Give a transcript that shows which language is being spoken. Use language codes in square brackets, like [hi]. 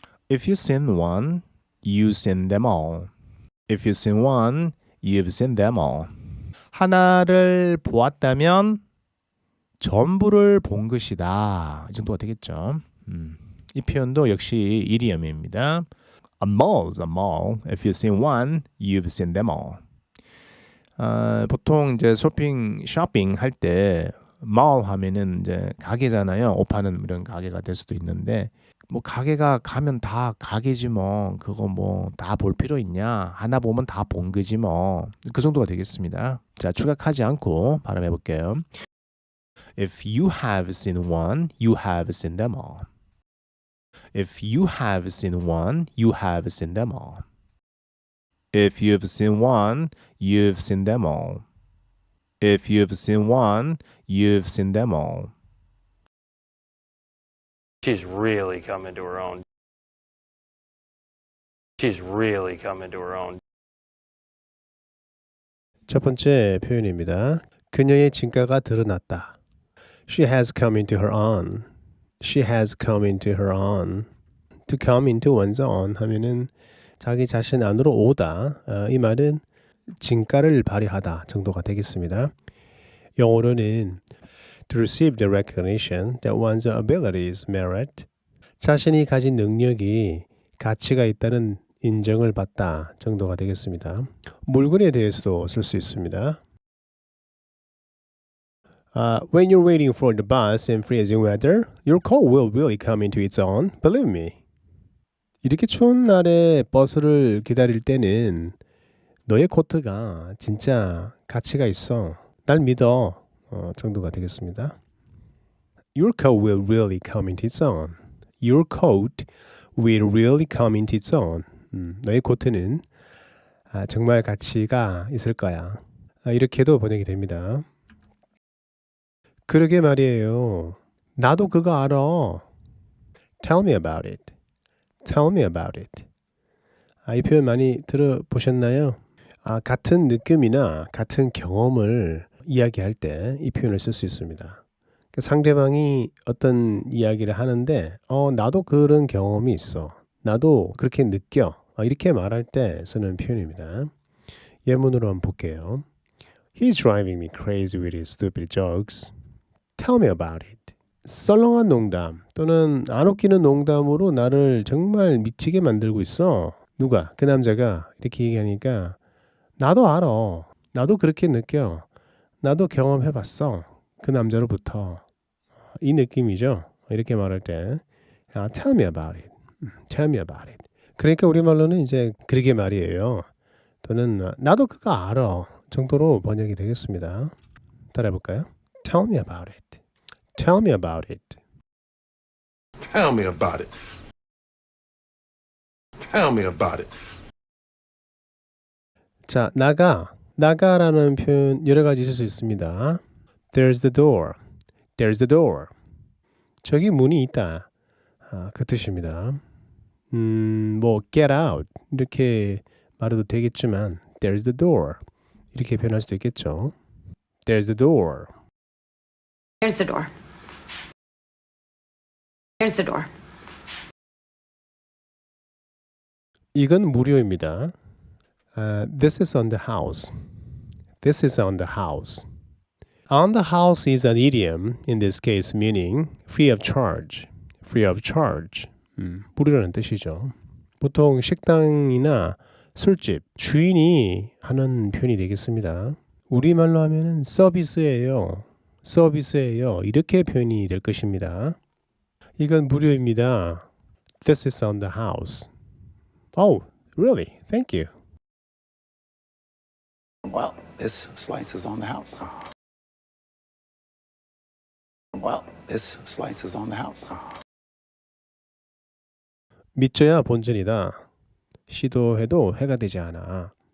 [en] If you've seen one, you've seen them all. If you've seen one, you've seen them all. [ko] 하나를 보았다면 전부를 본 것이다. 이 정도가 되겠죠. 이 표현도 역시 이디엄입니다. [en] A mall's a mall. If you've seen one, you've seen them all. [ko] 보통 이제 쇼핑 할 때 mall 하면은 이제 가게잖아요. 옷 파는 이런 가게가 될 수도 있는데 뭐 가게가 가면 다 가게지 뭐 그거 뭐 다 볼 필요 있냐? 하나 보면 다 본 거지 뭐. 그 정도가 되겠습니다. 자, 추격하지 않고 발음해 볼게요. [en] If you have seen one, you have seen them all. If you have seen one, you have seen them all. If you've seen one, you've seen them all. If you've seen one, you've seen them all. She's really coming to her own. She's really coming to her own. [ko] 첫 번째 표현입니다. 그녀의 진가가 드러났다. She has come into her own. She has come into her own. [en] To come into one's own [ko] 하면은 자기 자신 안으로 오다. 이 말은 진가를 발휘하다 정도가 되겠습니다. 영어로는 [en] to receive the recognition that one's abilities merit. [ko] 자신이 가진 능력이 가치가 있다는 인정을 받다 정도가 되겠습니다. 물건에 대해서도 쓸 수 있습니다. [en] When you're waiting for the bus in freezing weather, your coat will really come into its own. Believe me. [ko] 이렇게 추운 날에 버스를 기다릴 때는 너의 코트가 진짜 가치가 있어. 날 믿어. 정도가 되겠습니다. Your coat will really come into its own. Your coat will really come into its own. 너의 코트는 정말 가치가 있을 거야. 이렇게도 번역이 됩니다. 그러게 말이에요. 나도 그거 알아. [en] Tell me about it. Tell me about it. [ko] 이 표현 많이 들어보셨나요? 같은 느낌이나 같은 경험을 이야기할 때 이 표현을 쓸 수 있습니다. 상대방이 어떤 이야기를 하는데 나도 그런 경험이 있어. 나도 그렇게 느껴. 이렇게 말할 때 쓰는 표현입니다. 예문으로 한번 볼게요. [en] He's driving me crazy with his stupid jokes. Tell me about it. [ko] 썰렁한 농담 또는 안 웃기는 농담으로 나를 정말 미치게 만들고 있어. 누가? 그 남자가 이렇게 얘기하니까 나도 알아. 나도 그렇게 느껴. 나도 경험해봤어. 그 남자로부터. 이 느낌이죠. 이렇게 말할 때 [en] Tell me about it. Tell me about it. [ko] 그러니까 우리말로는 이제 그러게 말이에요. 또는 나도 그거 알아 정도로 번역이 되겠습니다. 따라해볼까요? [en] Tell me about it. Tell me about it. Tell me about it. Tell me about it. [ko] 자, 나가라는 표현 여러 가지 있을 수 있습니다. [en] There's the door. There's the door. [ko] 저기 문이 있다. 그 뜻입니다. 뭐 [en] get out [ko] 이렇게 말해도 되겠지만 [en] There's the door [ko] 이렇게 표현할 수도 있겠죠. [en] There's the door. There's the door. There's the door. [ko] 이건 무료입니다. [en] This is on the house. This is on the house. On the house is an idiom, in this case meaning free of charge. Free of charge. [ko] 무료라는 뜻이죠. 보통 식당이나 술집, 주인이 하는 표현이 되겠습니다. 우리말로 하면은 서비스예요. 서비스예요. 이렇게 표현이 될 것입니다. 이건 무료입니다. [en] This is on the house. Oh, really? Thank you. Well, this slice is on the house. Well, this slice is on the house. [ko] 믿져야 본전이다. 시도해도 해가 되지 않아.